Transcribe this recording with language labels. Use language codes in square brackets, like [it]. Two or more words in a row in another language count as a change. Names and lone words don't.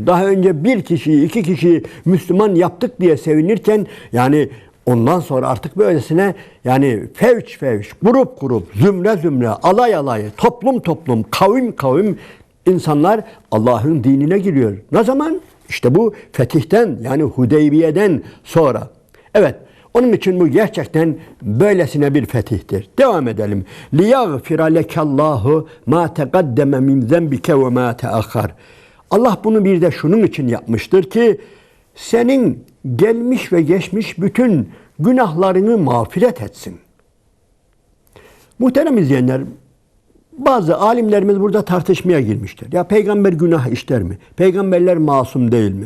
[tr] Daha önce bir kişiyi, 2 kişiyi Müslüman yaptık diye sevinirken, yani ondan sonra artık böylesine, yani fevç fevç, grup grup, zümre zümre, alay alay, toplum toplum, kavim kavim insanlar Allah'ın dinine giriyor. Ne zaman? İşte bu fetihten, yani Hudeybiye'den sonra. Evet. Onun için bu gerçekten böylesine bir fetihtir. Devam edelim. [ar] لِيَغْفِرَ لَكَ اللّٰهُ مَا تَقَدَّمَ مِنْ ذَنْبِكَ وَمَا تَأَخَّرَ. [tr] Allah bunu bir de şunun için yapmıştır ki, senin gelmiş ve geçmiş bütün günahlarını mağfiret etsin. Muhterem izleyenler, bazı alimlerimiz burada tartışmaya girmiştir. Ya peygamber günah işler mi? Peygamberler masum değil mi?